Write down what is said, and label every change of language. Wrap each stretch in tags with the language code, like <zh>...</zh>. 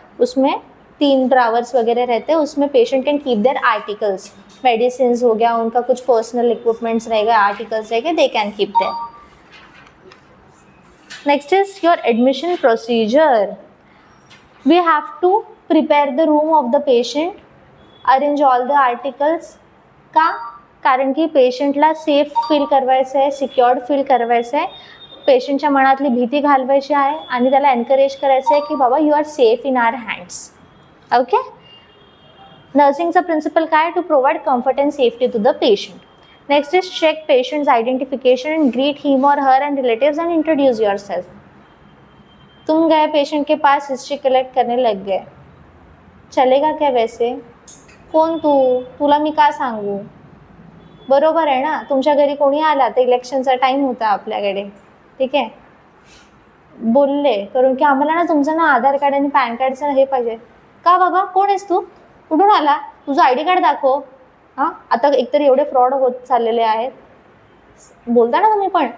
<hi>उसमें 3 ड्रावर्स वगैरह रहते हैं. उसमें</hi> <en>patient can keep their articles,</en> <hi>medicine हो गया, उनका कुछ पर्सनल इक्विपमेंट्स रहेगा, आर्टिकल्स रहेंगे,</hi> <en>They can keep their. Next is your admission procedure. We have to prepare the room of the patient, arrange all the articles. का</en> <mr>कारण की पेशंटला safe feel करवायचं आहे, सिक्युअर्ड फील करवायचं आहे, पेशंटच्या मनातली भीती घालवायची आहे आणि त्याला एनकरेज करायचं आहे की बाबा</mr> <en>You are safe in our hands.</en> <mr>Okay. नर्सिंगचा principal काय?</mr> <en>To provide comfort and safety to the patient. Next is check patients identification and greet him or her and relatives and introduce yourself.</en> <hi>तुम गए patient के पास, history collect करने लग गए, चलेगा क्या वैसे?</hi> <mr>कोण तू? तुला मी का सांगू? बरोबर आहे ना. तुमच्या घरी कोणी आला तर इलेक्शनचा टाईम होता आपल्याकडे, ठीक आहे, बोलले करून की आम्हाला ना तुमचं ना आधार कार्ड आणि पॅन कार्डचं हे पाहिजे. का बाबा? कोण आहेस तू? कुठून आला? तुझं आय डी कार्ड दाखव. हां, आता एकतर एवढे फ्रॉड होत चाललेले आहेत, बोलता ना तुम्ही पण.</mr>